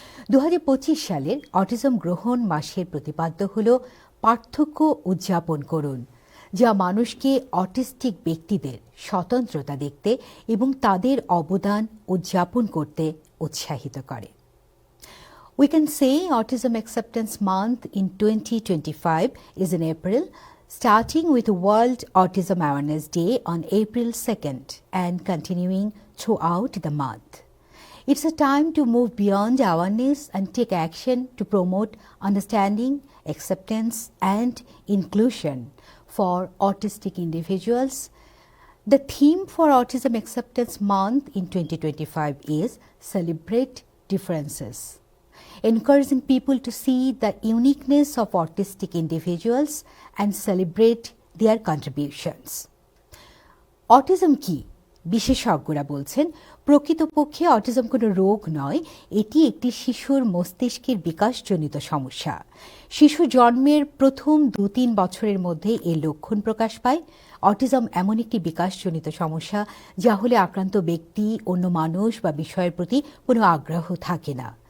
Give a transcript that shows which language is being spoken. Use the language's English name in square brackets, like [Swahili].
[Bangla] 2025 সালের অটিজম গ্রহণ মাসের প্রতিপাদ্য হল পার্থক্য উদযাপন করুন, যা মানুষকে অটিস্টিক ব্যক্তিদের স্বতন্ত্রতা দেখতে এবং তাদের অবদান উদযাপন করতে উৎসাহিত করে। [English] We can say Autism Acceptance Month in 2025 is in April, starting with World Autism Awareness Day on April 2nd and continuing throughout the month. It's a time to move beyond awareness and take action to promote understanding, acceptance, and inclusion for autistic individuals. The theme for Autism Acceptance Month in 2025 is Celebrate Differences, encouraging people to see the uniqueness of autistic individuals and celebrate their contributions. [Bangla] Autism কি? বিশেষজ্ঞরা বলছেন, প্রকৃতপক্ষে autism কোনো রোগ নয়, এটি একটি শিশুর মস্তিষ্কের বিকাশজনিত সমস্যা। শিশু জন্মের প্রথম 2-3 বছরের মধ্যে এর লক্ষণ প্রকাশ পায়। অটিজম এমন একটি বিকাশজনিত সমস্যা যা হলে আক্রান্ত ব্যক্তি অন্য মানুষ বা বিষয়ের প্রতি কোনো আগ্রহ থাকে না।